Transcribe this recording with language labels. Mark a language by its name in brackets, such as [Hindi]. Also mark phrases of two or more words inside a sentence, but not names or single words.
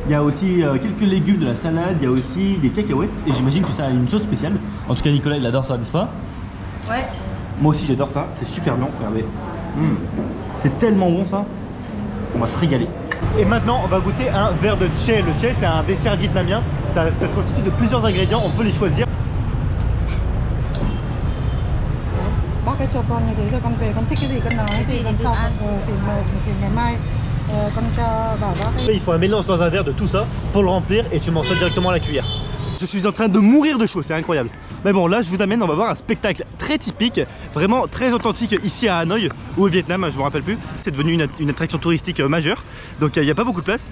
[French] Il y a aussi quelques légumes, de la salade, il y a aussi des cacahuètes et j'imagine que ça a une sauce spéciale. En tout cas Nicolas il adore ça, n'est-ce pas? Ouais. Moi aussi j'adore ça, c'est super bon, regardez. C'est tellement bon ça. On va se régaler. Et maintenant on va goûter un verre de chè. Le chè c'est un dessert vietnamien, ça se constitue de plusieurs ingrédients, on peut les choisir. [Vietnamese] Bác cái cho con như thế rồi con về con thích cái gì con nói thì con sau thì ngày mai con cho bảo bác. [French] Il faut un mélange dans un verre de tout ça pour le remplir et tu m'en sers directement à la cuillère. Je suis en train de mourir de chaud, c'est incroyable. Mais bon, là je vous amène, on va voir un spectacle très typique, vraiment très authentique ici à Hanoï ou au Vietnam, je me rappelle plus. C'est devenu une attraction touristique majeure, donc il n'y a pas beaucoup de place.